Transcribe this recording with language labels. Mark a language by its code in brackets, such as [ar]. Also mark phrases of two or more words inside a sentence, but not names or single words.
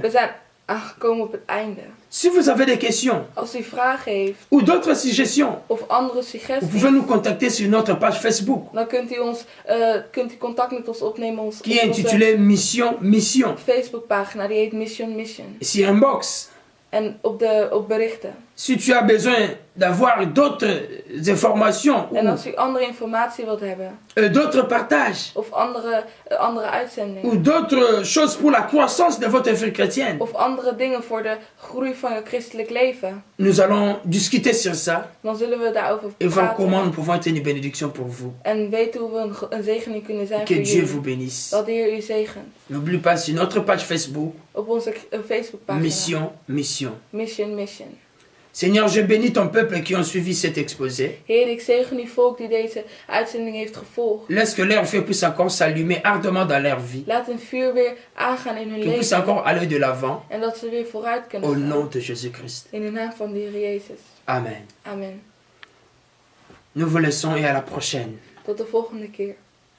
[nl] We zijn aangekomen op het einde. [fr] Si vous avez des questions [nl] Als u vragen heeft [fr] ou d'autres suggestions, [nl] of andere [fr] vous [nl] suggesties, [fr] pouvez nous contacter sur notre page Facebook [nl] dan kunt u contact met ons opnemen op [fr] qui est [nl] onze [fr] intitulée Mission. [nl] Facebookpagina. Die heet Mission. [fr] Ici un box. [nl] En op berichten. [fr] Si tu as besoin d'avoir d'autres informations [nl] En als u andere informatie wilt hebben, [fr] ou d'autres partages [nl] of andere uitzendingen, [fr] ou d'autres choses pour la croissance de votre vie chrétienne, [nl] of andere dingen voor de groei van je christelijk leven, [fr] nous allons discuter sur ça [nl] dan zullen we daarover [fr] et voir comment nous [nl] praten. [fr] pouvons être une bénédiction pour vous. [nl] En weten hoe we een zegening kunnen zijn [fr] Que [nl] voor [fr] Dieu vous [nl] jullie. [fr] bénisse. [nl] Dat de Heer u zegent. [fr] N'oublie pas sur notre page Facebook, [nl] Op onze Facebookpagina. Mission, Mission. Mission. [fr] Seigneur, je bénis ton peuple qui ont suivi cet exposé. [nl] Heer, ik zegen uw volk die deze uitzending heeft gevolgd. [fr] Laisse que leur feu puisse encore s'allumer ardemment dans leur vie. [nl] Laat een vuur weer aangaan in hun [fr] Qu'ils puissent [nl] leven. [fr] encore aller de l'avant. [nl] En dat ze weer vooruit kunnen [fr] Au [nl] gaan. [fr] nom de Jésus-Christ. [nl] In de naam van de Heer Jezus. Amen. Amen. [fr] Nous vous laissons et à la prochaine. [nl] Tot de volgende keer.